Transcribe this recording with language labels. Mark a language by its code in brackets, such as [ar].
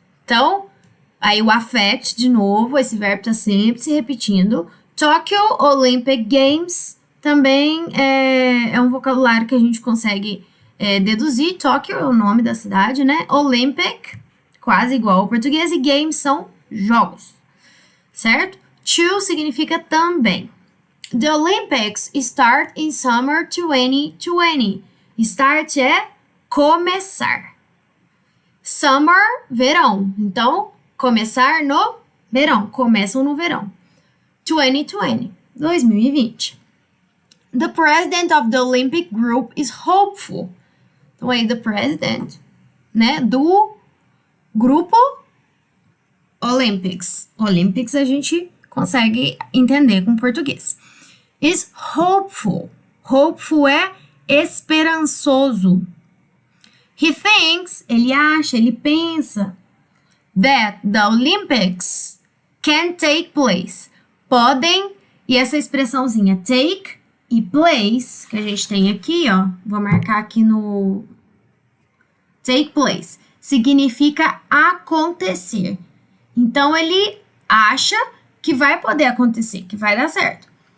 [pt] Então, aí o affect, de novo, esse verbo está sempre se repetindo. Tokyo Olympic Games também é um vocabulário que a gente consegue deduzir. Tóquio é o nome da cidade, né? Olympic, quase igual ao português, e games são jogos, certo? To significa também. [en] The Olympics start in summer 2020. [pt] Start é começar. Summer, verão. Então, começar no verão. Começam no verão. 2020, 2020. [en] The president of the Olympic group is hopeful. [pt] Então, aí, [en] the president, [pt] né, do grupo Olympics. Olympics a gente consegue entender com português. [en] Is hopeful. Hopeful [pt] é esperançoso. [en] He thinks, [pt] ele acha, ele pensa [en] that the Olympics can take place. [pt] Podem, e essa expressãozinha take e place, que a gente tem aqui, ó, vou marcar aqui no take place, significa acontecer. Então, ele acha que vai poder acontecer, que vai dar certo.